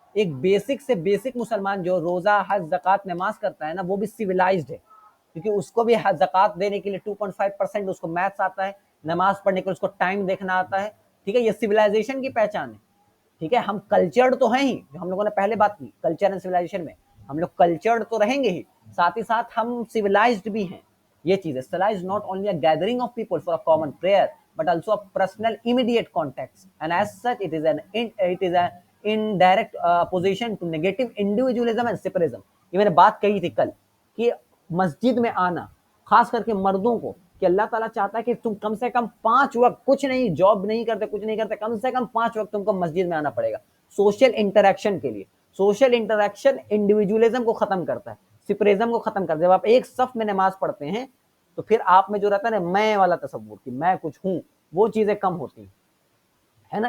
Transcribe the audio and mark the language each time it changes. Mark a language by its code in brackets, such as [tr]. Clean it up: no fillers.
[ur] ایک بیسک سے بیسک مسلمان جو روزہ حج زکوٰۃ نماز کرتا ہے نا، وہ بھی سیولائزڈ ہے، کیونکہ اس کو بھی زکوٰۃ دینے کے لیے 2.5% اس کو میتھس آتا ہے، نماز پڑھنے کے لیے اس کو ٹائم دیکھنا آتا ہے. ٹھیک ہے. یہ سیولائزیشن کی پہچان ہے. ٹھیک ہے. ہم کلچرڈ تو ہیں ہی، جو ہم لوگوں نے پہلے بات کی کلچر اینڈ سیولائزیشن میں، ہم لوگ کلچرڈ تو رہیں گے ہی، ساتھ ہی ساتھ ہم سیولائزڈ بھی ہیں. یہ چیز ہے. [en] Salah is not only a gathering of people for a common prayer, but also a personal immediate context, and as such it is an indirect opposition to negative individualism and separatism. [ur] یہ میں نے بات کہی تھی کل کہ مسجد میں آنا خاص کر کے مردوں کو کہ اللہ تعالیٰ چاہتا ہے کہ تم کم سے کم 5 وقت کچھ نہیں، جاب نہیں کرتے، کچھ نہیں کرتے، کم سے کم 5 وقت تم کو مسجد میں آنا پڑے گا سوشل انٹریکشن کے لیے. سوشل انٹریکشن انڈیویجولزم کو ختم کرتا ہے، سپریزم کو ختم کرتا ہے. جب آپ ایک صف میں نماز پڑھتے ہیں تو پھر آپ میں جو رہتا ہے نا میں والا تصور کہ میں کچھ ہوں، وہ چیزیں کم ہوتی ہیں، ہے نا.